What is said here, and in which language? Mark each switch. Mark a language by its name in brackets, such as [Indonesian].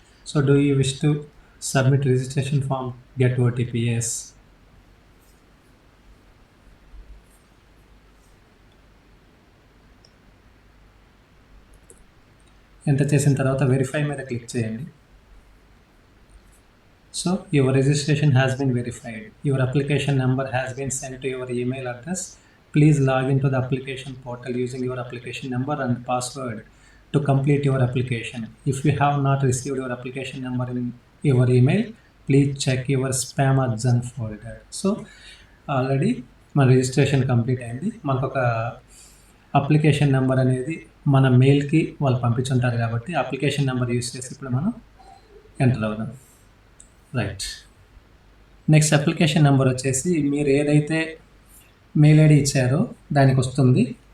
[English] So do you wish to submit registration form, get OTP? Yes. [Telugu] Enter చేసిన తర్వాత verify మీద click చేయండి. [English] So your registration has been verified. Your application number has been sent to your email address. Please log into the application portal using your application number and password to complete your application. If you have not received your application number in your email, please check your spam or junk folder. [Telugu] So already మన registration complete అయింది. మనకు ఒక application number అనేది మన మెయిల్కి వాళ్ళు పంపించుంటారు కాబట్టి application number use చేసి ఇప్పుడు మనం ఎంటర్ అవుదాం. రైట్. నెక్స్ట్ అప్లికేషన్ నెంబర్ వచ్చేసి మీరు ఏదైతే మెయిల్ ఐడి ఇచ్చారో దానికి వస్తుంది.